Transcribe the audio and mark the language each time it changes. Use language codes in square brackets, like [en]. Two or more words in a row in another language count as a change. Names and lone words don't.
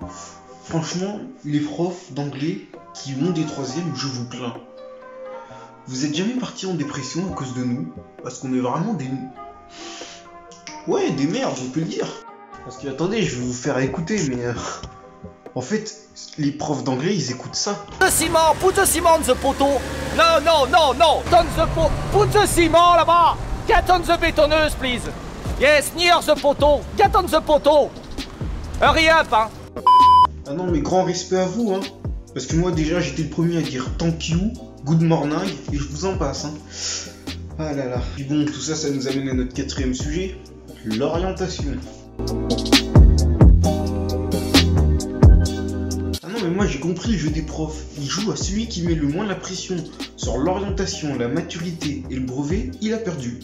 [fr] Franchement, les profs d'anglais qui ont des 3ème, je vous plains. Vous êtes jamais partis en dépression à cause de nous? Parce qu'on est vraiment des... Ouais, des merdes, on peut le dire. Parce que, attendez, je vais vous faire écouter, mais... en fait, les profs d'anglais, ils écoutent ça. [en] The ciment, put the cement on the poteau. No, no, no, no, on the poteau. Put the ciment là-bas. Get on the bétonneuse, please. Yes, near the poteau. Get on the poteau. Hurry up, [fr] hein. Ah non, mais grand respect à vous, hein. Parce que moi, déjà, j'étais le premier à dire [en] thank you, good morning, [fr] et je vous en passe, hein. Ah là là. Puis bon, tout ça, ça nous amène à notre 4ème sujet, l'orientation. Ah non, mais moi, j'ai compris le jeu des profs. Ils jouent à celui qui met le moins la pression sur l'orientation, la maturité et le brevet, il a perdu.